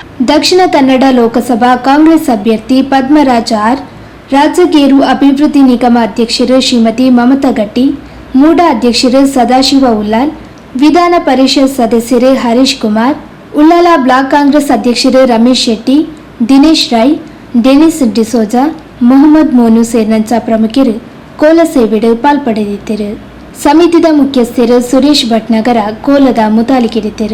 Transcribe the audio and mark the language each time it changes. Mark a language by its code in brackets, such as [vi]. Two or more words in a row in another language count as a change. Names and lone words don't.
[kn] ದಕ್ಷಿಣ ಕನ್ನಡ ಲೋಕಸಭಾ ಕಾಂಗ್ರೆಸ್ ಅಭ್ಯರ್ಥಿ ಪದ್ಮರಾಜ ಆರ್, ರಾಜಗೇರು ಅಭಿವೃದ್ಧಿ ನಿಗಮ ಅಧ್ಯಕ್ಷರು ಶ್ರೀಮತಿ ಮಮತಾ ಗಟ್ಟಿ, ಮೂಡ ಅಧ್ಯಕ್ಷರು ಸದಾಶಿವ ಉಲ್ಲಾಲ್, ವಿಧಾನ ಪರಿಷತ್ ಸದಸ್ಯರು ಹರೀಶ್ ಕುಮಾರ್, ಉಳ್ಳಾಲ ಬ್ಲಾಕ್ ಕಾಂಗ್ರೆಸ್ ಅಧ್ಯಕ್ಷರು ರಮೇಶ್ ಶೆಟ್ಟಿ, ದಿನೇಶ್ ರಾಯ್, ಡೆನಿಸ್ ಡಿಸೋಜಾ, ಮೊಹಮ್ಮದ್ ಮೋನು ಸೇರಿದಂತೆ ಪ್ರಮುಖರು ಕೋಲ ಸೇವೆಡು ಪಾಲ್ಪಡೆದಿದ್ದರು. [tcy] ಸಮಿತಿದ ಮುಖ್ಯಸ್ಥರು ಸುರೇಶ್ ಭಟ್ನಗರ ಕೋಲದ ಮುತಾಲಿಕೆಡಿದ್ದರು.